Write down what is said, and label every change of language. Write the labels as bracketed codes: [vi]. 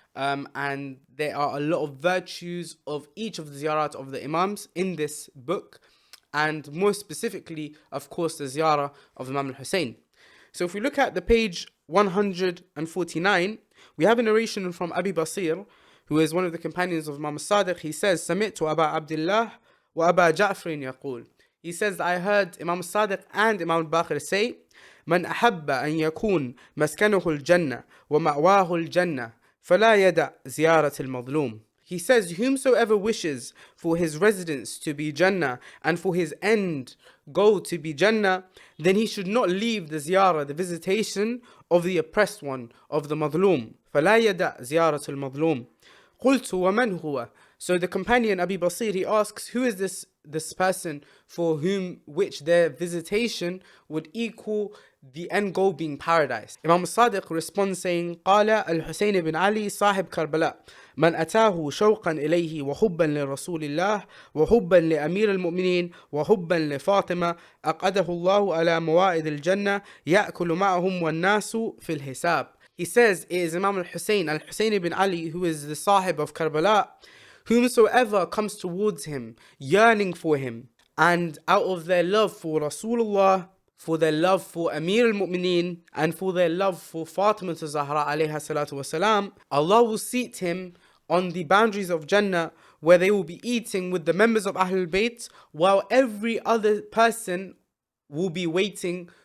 [en] And there are a lot of virtues of each of the ziyarat of the imams in this book, and more specifically, of course, the ziyarah of Imam Hussain. So if we look at the page 149, we have a narration from Abi Basir, who is one of the companions of Imam Sadiq. He says, [ar] سمعت أبا عبد الله وأبا جعفر يقول. [en] He says, I heard Imam Sadiq and Imam Baqir say, [ar] من أحب أن يكون مسكنه الجنة ومأواه الجنة فلا يدع زيارة المظلوم. [en] He says, whomsoever wishes for his residence to be Jannah and for his end goal to be Jannah, then he should not leave the ziyarah, the visitation of the oppressed one, of the madloom. [ar] فلا يدع زيارة المظلوم. قلت ومن هو? [en] So the companion Abi Basir, he asks, who is this person for whom which their visitation would equal the end goal being paradise? Imam Sadiq responds saying, [ar] قال al-Hussain bin Ali صاحب كربلاء من أتاه شوقا إليه وحبا لرسول الله وحبا لأمير المؤمنين وحبا لفاطمة أقعده الله على موائد الجنة يأكل معهم والناس في الحساب. [en] He says it is Imam al-Hussain bin Ali, who is the Sahib of Karbala. Whomsoever comes towards him, yearning for him, and out of their love for Rasulullah, for their love for Amir al-Mu'mineen, and for their love for Fatima Zahra alayha salatu wasalam, Allah will seat him on the boundaries of Jannah, where they will be eating with the members of Ahlulbayt, while every other person will be waiting